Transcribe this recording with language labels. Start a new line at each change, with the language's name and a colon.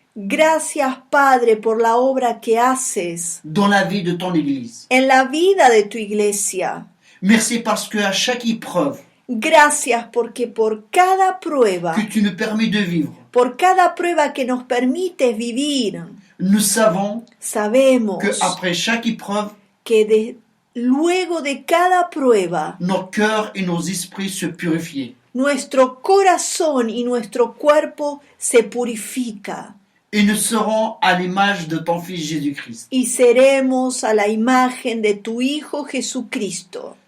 Spanish: Gracias, Padre, por la obra que haces
French: dans la vie de ton Église.
Spanish: en la vida de tu iglesia.
French: Merci parce que à chaque épreuve
Spanish: Gracias porque por cada prueba,
French: que tu nous permets de vivre,
Spanish: por cada prueba que nos permites vivir,
French: nous savons
Spanish: sabemos
French: que après chaque épreuve,
Spanish: que luego de cada prueba,
French: nos cœurs et nos esprits se purifient.
Spanish: nuestro corazón y nuestro cuerpo se purifica
French: Et nous serons à l'image de ton Fils Jésus-Christ.
Spanish: y seremos a la imagen de tu Hijo Jesucristo.